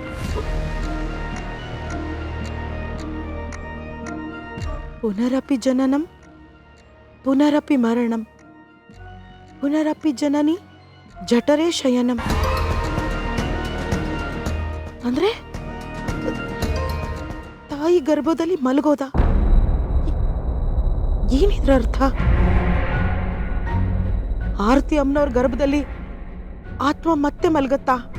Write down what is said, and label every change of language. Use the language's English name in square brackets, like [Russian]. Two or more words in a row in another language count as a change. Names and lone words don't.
[Sanskrit] पुनरपि जननम, पुनरपि मरणम, पुनरपि जननी जठरे शयनम. [Kannada] ಅಂದ್ರೆ ತಾಯಿ ಗರ್ಭದಲ್ಲಿ ಮಲಗೋದ? ಏನಿದ್ರ ಅರ್ಥ? ಆರತಿ ಅಮ್ಮನವ್ರ ಗರ್ಭದಲ್ಲಿ ಆತ್ಮ ಮತ್ತೆ ಮಲಗತ್ತಾ?